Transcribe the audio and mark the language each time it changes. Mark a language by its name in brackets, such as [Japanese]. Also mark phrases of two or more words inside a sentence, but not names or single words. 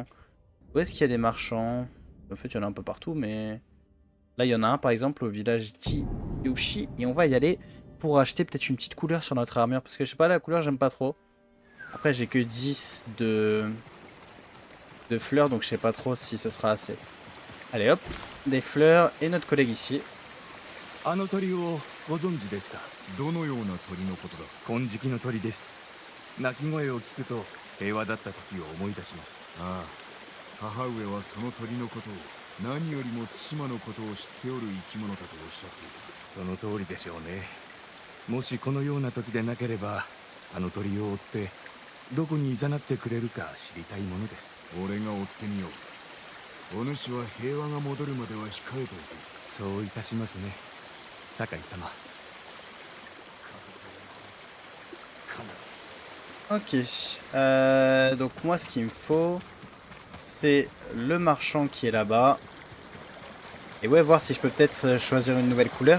[French] Où est-ce qu'il y a des marchands? En fait, il y en a un peu partout, mais là, il y en a un par exemple au village Yoshi. Et on va y aller pour acheter peut-être une petite couleur sur notre armure. Parce que je sais pas, la couleur, j'aime pas trop. Après, j'ai que 10 de fleurs, donc je sais pas trop si ce sera assez. Allez hop, des fleurs et notre collègue ici. [Japanese] あの鳥をご存知ですか？どのような鳥のことだ？金色の鳥です。鳴き声を聞くと平和だった時を思い出します。ああ、母上はその鳥のことを何よりも対馬のことを知っておる生き物だとおっしゃっていた。その通りでしょうね。もしこのような時でなければ、あの鳥を追ってどこに誘ってくれるか知りたいものです。俺が追ってみよう。お主は平和が戻るまでは控えておけ。そういたしますね。 [French] Ok, donc moi ce qu'il me faut, c'est le marchand qui est là-bas. Et ouais, voir si je peux peut-être choisir une nouvelle couleur.